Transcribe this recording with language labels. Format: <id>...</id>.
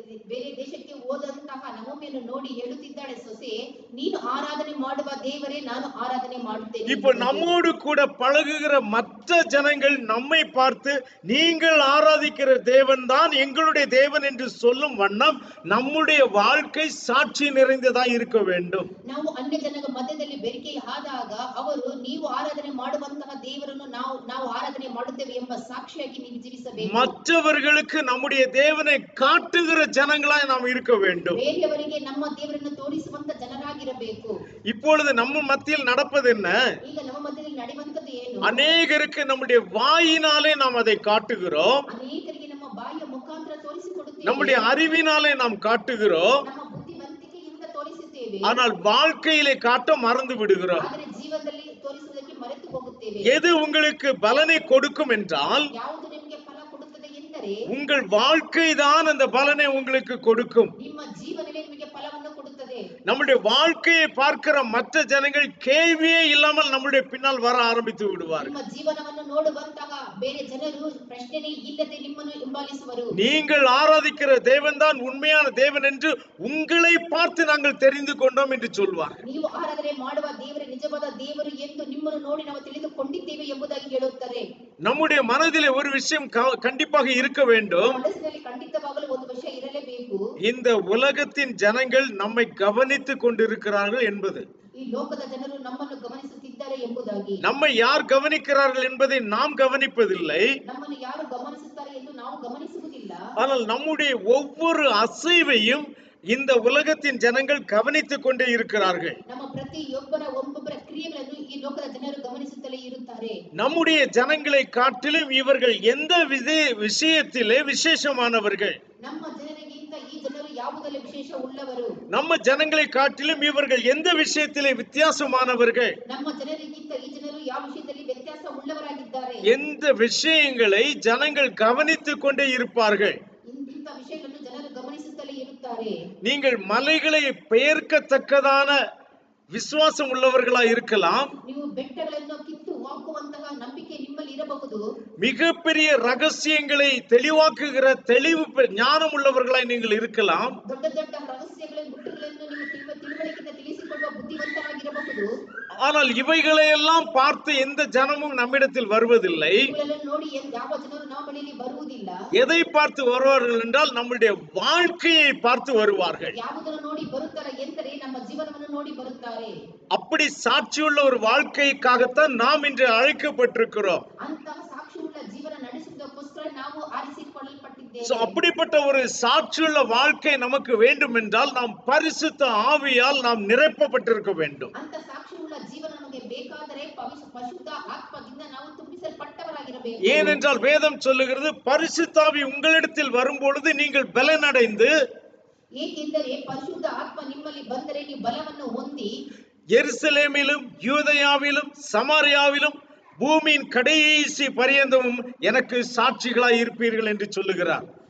<kn>ಬೇರೆ ದೇಶಕ್ಕೆ ಹೋದಂತಹ ನಮೋಮಿಯನ್ನು ನೋಡಿ ಹೇಳುತ್ತಿದ್ದಾಳೆ ಸೊಸೆ, ನೀನು ಆರಾಧನೆ ಮಾಡುವ ದೇವರೇ ನಾನು ಆರಾಧನೆ ಮಾಡುತ್ತೇನೆ.</kn> <ta>இப்போ நம்மோடு கூட பழகுகிற மற்ற ஜனங்கள் நம்மை பார்த்து நீங்கள் ஆராதிக்கிற தேவன் தான் எங்களுடைய தேவன் என்று சொல்லும் வண்ணம் நம்முடைய வாழ்க்கை சாட்சி நிறைந்ததாக இருக்க வேண்டும்.</ta> <kn>ನಾವು ಅನ್ಯ ಜನರ ಮಧ್ಯದಲ್ಲಿ ಬೆರಿಕೆ ಆದಾಗ ಅವರು ನೀವು ಆರಾಧನೆ ಮಾಡುವಂತಹ ದೇವರನ್ನು ನಾವು ಆರಾಧನೆ ಮಾಡುತ್ತೇವೆ ಎಂಬ ಸಾಕ್ಷಿಯಾಗಿ ನೀವು ಜೀವಿಸಬೇಕು.</kn> <ta>மற்றவர்களுக்கு நம்முடைய தேவனை காட்டுகிற ஜனங்களாய் நாம் இருக்க வேண்டும்.</ta> <kn>ಬೇರೆಯವರಿಗೆ ನಮ್ಮ ದೇವರನ್ನು ತೋರಿಸುವಂತ ಜನರಾಗಿರಬೇಕು.</kn> <ta>இப்பொழுது நம்ம மத்தியில் நடப்பது என்ன?</ta> <kn>ಈಗ ನಮ್ಮ ಮಧ್ಯದಲ್ಲಿ ನಡೆಯುವಂತದ್ದು ಏನು?</kn> <ta>அநேகருக்கு நம்முடைய வாயினாலே நாம் அதை காட்டுகிறோம்.</ta> <kn>ಅನೇಕರಿಗೆ ನಮ್ಮ ಬಾಯಿಯ ಮುಖಾಂತರ ತೋರಿಸಿಕೊಡುತ್ತೇವೆ.</kn> <ta>நம்முடைய அறிவினாலே நாம் காட்டுகிறோம்.</ta> <kn>ನಮ್ಮ ಬುದ್ಧಿವಂತಿಕೆಯಿಂದ ತೋರಿಸುತ್ತೇವೆ.</kn> <ta>ஆனால் வாழ்க்கையிலே காட்ட மறந்து விடுகிறோம்.</ta> <kn>ಆದರೆ ಜೀವನದಲ್ಲಿ ತೋರಿಸುವುದಕ್ಕೆ ಮರೆತು ಹೋಗುತ್ತೇವೆ.</kn> <ta>எது உங்களுக்கு பலனை கொடுக்கும் என்றால்</ta> <kn>ಯಾವುದು ನಿಮಗೆ ಫಲ ಕೊಡುತ್ತದೆ ಎಂದರೆ</kn> <ta>உங்கள் வாழ்க்கை தான் அந்த பலனை உங்களுக்கு கொடுக்கும்.</ta> <kn>ನಿಮ್ಮ ಜೀವನವೇ ನಿಮಗೆ ಫಲವನ್ನು ಕೊಡುತ್ತದೆ.</kn> <ta>நம்முடைய வாழ்க்கையை பார்க்கிற மற்ற ஜனங்கள் கேள்வியே இல்லாமல் நம்முடைய பின்னால் வர ஆரம்பித்து விடுவார்கள்.</ta> <kn>ನಿಮ್ಮ ಜೀವನವನ್ನು ನೋಡುವಂತಹ ಬೇರೆ ಜನರು ಪ್ರಶ್ನೆನೇ ಇಲ್ಲದೆ ನಿಮ್ಮನ್ನು ಹಿಂಬಾಲಿಸುವರು.</kn> <ta>நீங்கள் ஆராதிக்கிற தேவன் தான் உண்மையான தேவன் என்று உங்களை பார்த்து நாங்கள் தெரிந்து கொண்டோம் என்று சொல்வார்கள்.</ta> <kn>ನೀವು ಆರಾಧನೆ ಮಾಡುವ ದೇವರೇ ನಿಜವಾದ ದೇವರು ಎಂದು ನಿಮ್ಮನ್ನು ನೋಡಿ ನಾವು ತಿಳಿದುಕೊಂಡಿದ್ದೇವೆ ಎಂಬುದಾಗಿ ಹೇಳುತ್ತಾರೆ.</kn> <ta>நம்முடைய மனதிலே ஒரு விஷயம் கண்டிப்பாக இருக்க வேண்டும்.</ta> <kn>ಮನಸ್ಸಿನಲ್ಲಿ ಖಂಡಿತವಾಗಲೂ ಒಂದು ವಿಷಯ ಇರಲೇಬೇಕು.</kn> <ta>இந்த உலகத்தின் ஜனங்கள் நம்மை கவனித்துக் கொண்டிருக்கிறார்கள் என்பது.</ta> <kn>ಈ ಲೋಕದ ಜನರು ನಮ್ಮನ್ನು ಗಮನಿಸುತ್ತಿದ್ದಾರೆ ಎಂಬುದಾಗಿ.</kn> <ta>நம்மை யார் கவனிக்கிறார்கள் என்பதை நாம் கவனிப்பதில்லை.</ta> <kn>ನಮ್ಮನ್ನು ಯಾರು ಗಮನಿಸುತ್ತಾರೆ ಎಂದು ನಾವು ಗಮನಿಸುವುದಿಲ್ಲ.</kn> <ta>ஆனால் நம்முடைய ஒவ்வொரு அசைவையும் இந்த உலகத்தின் ஜனங்கள் கவனித்துக் கொண்டே இருக்கிறார்கள்.</ta> <kn>ನಮ್ಮ ಒಬ್ಬೊಬ್ಬರ ಕ್ರಿಯೆಗಳನ್ನು ಈ ಲೋಕದ ಜನರು ಗಮನಿಸುತ್ತಲೇ ಇರುತ್ತಾರೆ.</kn> <ta>நம்முடைய ஜனங்களை காட்டிலும் இவர்கள் எந்த விஷயத்திலே விசேஷமானவர்கள்?</ta> <kn>ನಮ್ಮ ಜನರಿಗಿಂತ ಈ ಜನರು ಯಾವುದರಲ್ಲಿ ವಿಶೇಷ ಉಳ್ಳವರು?</kn> <ta>நம்ம ஜனங்களை காட்டிலும் இவர்கள் எந்த விஷயத்திலே வித்தியாசமானவர்கள்?</ta> <kn>ನಮ್ಮ ಜನರಿಗಿಂತ ಈ ಜನರು ಯಾವ ವಿಷಯದಲ್ಲಿ ವ್ಯತ್ಯಾಸ ಉಳ್ಳವರಾಗಿದ್ದಾರೆ?</kn> <ta>எந்த விஷயங்களை ஜனங்கள் கவனித்துக் கொண்டே இருப்பார்கள்?</ta> <kn>ಇಂಥ ವಿಷಯಗಳನ್ನು ಜನರು ಗಮನಿಸುತ್ತಲೇ ಇರುತ್ತಾರೆ.</kn> <ta>நீங்கள் மலைகளை பெயர்க்கத்தக்கதான விசுவாசம் உள்ளவர்களா இருக்கலாம்.</ta> <kn>ನೀವು ಬೆಟ್ಟಗಳನ್ನು ಕಿತ್ತು ಹಾಕುವಂತಹ ನಂಬಿಕೆ ನಿಮ್ಮಲ್ಲಿ ಇರಬಹುದು.</kn> <ta>மிகப்பெரிய ரகசியங்களை தெளிவாக்குகிற தெளிவு ஞானம் உள்ளவர்களாய் நீங்கள் இருக்கலாம்.</ta> <kn>ದೊಡ್ಡ ದೊಡ್ಡ ರಹಸ್ಯಗಳನ್ನು ಗುಟ್ಟುಗಳನ್ನು ನೀವು ತಿಳುವಳಿಕೆಯಿಂದ ತಿಳಿಸಿಕೊಳ್ಳುವ ಬುದ್ಧಿವಂತರಾಗಿರಬಹುದು.</kn> <ta>ஆனால் இவைகளை எல்லாம் பார்த்து எந்த ஜனமும் நம்மிடத்தில் வருவதில்லை.</ta> <kn>ಇವುಗಳನ್ನು ನೋಡಿ ಯಾವ ಜನರು ನಮ್ಮ ಬಳಿಯಲ್ಲಿ ಬರುವುದಿಲ್ಲ.</kn> <ta>எதை பார்த்து வருவார்கள் என்றால் நம்முடைய வாழ்க்கையை பார்த்து வருவார்கள்.</ta> <kn>ಯಾವುದನ್ನು ನೋಡಿ ಬರುತ್ತಾರೆ ಎಂದರೆ ನಮ್ಮ ಜೀವನವನ್ನು ನೋಡಿ ಬರುತ್ತಾರೆ.</kn> <ta>அப்படி சாட்சியுள்ள ஒரு வாழ்க்கைக்காகத்தான் நாம் இன்று அழைக்கப்பட்டிருக்கிறோம்.</ta> <kn>ಅಂತಹ ಸಾಕ್ಷಿಯುಳ್ಳ ಜೀವನ ನಡೆಸುವುದಕ್ಕೋಸ್ಕರ ನಾವು ಆರಿಸಿಕೊಳ್ಳಲ್ಪಟ್ಟಿದ್ದೇವೆ.</kn> <ta>அப்படிப்பட்ட ஒரு சாட்சியுள்ள வாழ்க்கை நமக்கு வேண்டும் என்றால் நாம் பரிசுத்த ஆவியால் நாம் நிரப்பப்பட்டிருக்க வேண்டும்.</ta> <kn>ಅಂತ ಸಾಕ್ಷಿಯುಳ್ಳ ಜೀವನ ನಮಗೆ ಬೇಕಾದರೆ ಪರಿಶುದ್ಧ ಆತ್ಮದಿಂದ ನಾವು ತುಂಬಿಸಲ್ಪಟ್ಟವರಾಗಿರಬೇಕು.</kn> <ta>ஏனென்றால் வேதம் சொல்லுகிறது பரிசுத்த ஆவி உங்களிடத்தில் வரும்பொழுது நீங்கள் பலனடைந்து,</ta> <kn>ಏಕೆಂದರೆ ಪರಿಶುದ್ಧ ಆತ್ಮ ನಿಮ್ಮಲ್ಲಿ ಬಂದರೆ ನೀವು ಬಲವನ್ನು ಹೊಂದಿ</kn> <ta>எருசலேமிலும் யூதேயாவிலும் சமாரியாவிலும் பூமியின் கடைசி பரியந்தமும் எனக்கு சாட்சிகளாய் இருப்பீர்கள் என்று சொல்லுகிறார்.</ta>